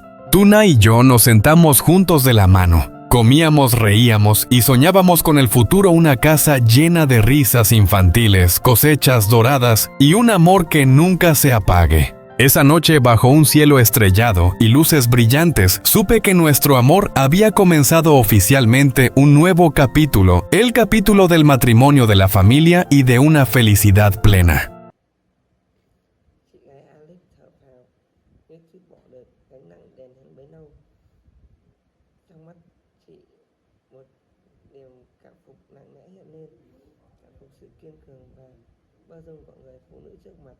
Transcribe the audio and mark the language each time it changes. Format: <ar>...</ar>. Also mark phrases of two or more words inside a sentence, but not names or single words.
<es>Tuna y yo nos sentamos juntos de la mano. Comíamos, reíamos y soñábamos con el futuro, una casa llena de risas infantiles, cosechas doradas y un amor que nunca se apague. Esa noche, bajo un cielo estrellado y luces brillantes, supe que nuestro amor había comenzado oficialmente un nuevo capítulo, el capítulo del matrimonio, de la familia y de una felicidad plena.</es> <vi>Chị gái Alex thở phào, như chút bỏ được gánh nặng đèn hơn bấy lâu. Trong mắt chị, một niềm cảm phục nặng nề hiện lên, cảm phục sự kiên cường và bao dung của người phụ nữ trước mặt.</vi>